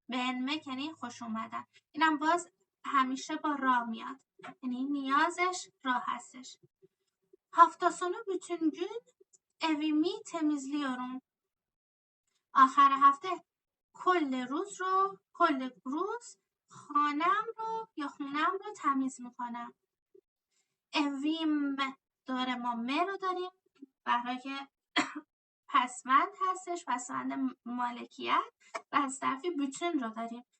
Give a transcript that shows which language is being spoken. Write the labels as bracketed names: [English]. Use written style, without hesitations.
[Persian] beğenmek یعنی خوش اومدن. اینم باز همیشه با را میاد. یعنی نیازش را هستش. [Turkish] hafta sonu bütün gün evimi temizliyorum. [Persian] آخر هفته کل روز خانم رو تمیز میکنم. evim داره ما رو داریم برای پسوند هستش، پسوند مالکیت و از طرفی bütün رو داریم.